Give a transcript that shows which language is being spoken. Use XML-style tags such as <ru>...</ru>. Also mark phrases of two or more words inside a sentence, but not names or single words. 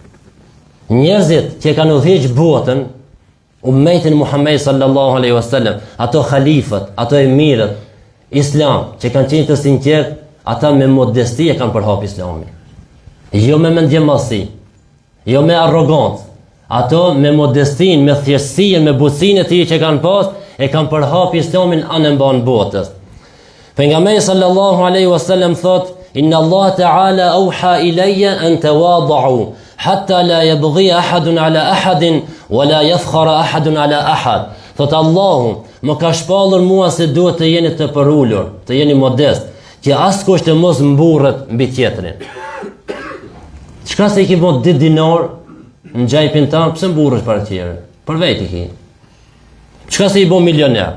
<sq>Njerëzit që kanë udhëheq botën, ummetin Muhammed</sq> <ar>صلى الله عليه وسلم,</ar> <sq>ato khalifët, ato emirët, islam, që kanë qenë të sinqert, ata me modesti e kanë përhap islamin. Jo me mendjemallsi, jo me arrogancë. Ato me modestin, me thjeshtësinë, me butësinë e tyre që kanë pas, e kanë përhap islamin anë mban botës.</sq> <ar>Pejgamberi صلى الله عليه وسلم thotë, إن الله تعالى أوحى إلي أن تواضعوا حتى لا يبغي أحد على أحد ولا يفخر أحد على أحد.</ar> <sq>Thot Allahu, më ka shpallur mua se duhet të jeni të përulur, të jeni modest, që askush të mos mburret mbi tjetrin. Çka se i ke bën 10 dinar në xhepin tan, pse mburresh para tjerë? Për vetë ki. Çka se i bën milioner?</sq>